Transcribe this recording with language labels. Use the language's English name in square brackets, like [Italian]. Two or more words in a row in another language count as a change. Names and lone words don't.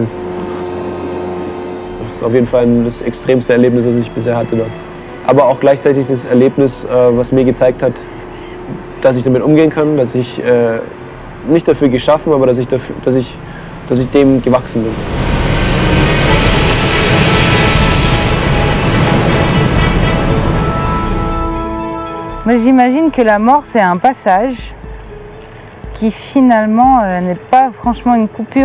[German] Das ist auf jeden Fall das extremste Erlebnis, das ich bisher hatte dort. Aber auch gleichzeitig das Erlebnis, was mir gezeigt hat, dass ich damit umgehen kann, dass ich nicht dafür geschaffen, aber dass ich dem gewachsen bin. [French] Moi, j'imagine que la mort, c'est un passage qui finalement n'est pas franchement une coupure.